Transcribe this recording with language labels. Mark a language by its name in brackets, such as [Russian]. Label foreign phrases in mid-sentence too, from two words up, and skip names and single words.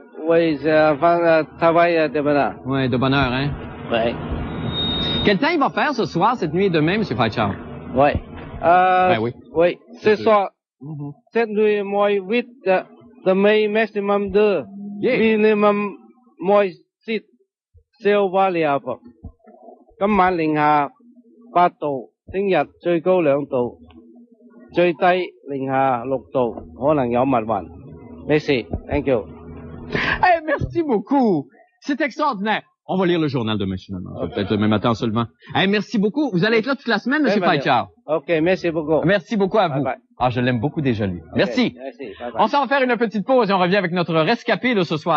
[French] Oui, j'ai un travail de bonheur. Oui, de bonheur, hein? Oui. Quel temps il va faire ce soir, cette nuit et demain, M. Faitchard? Oui. Ben oui. Oui, ce soir. Cette nuit, moi, 8 de mai, maximum 2. Minimum, moi, 6. [Cantonese] เซลวาเลีย噃今晚零下8度，聽日最高2度，最低零下6度，可能有密雲。Merci, [English] thank you. [French] Hey, merci beaucoup. C'est extraordinaire. On va lire le journal demain, finalement. Peut-être demain matin seulement. Hey, merci beaucoup. Vous allez être là toute la semaine, M. Faitchard. OK, merci beaucoup. Merci beaucoup à vous. Bye bye. Ah, je l'aime beaucoup déjà, lui. Okay, merci. Merci. Bye bye. On s'en va faire une petite pause et on revient avec notre rescapé de ce soir.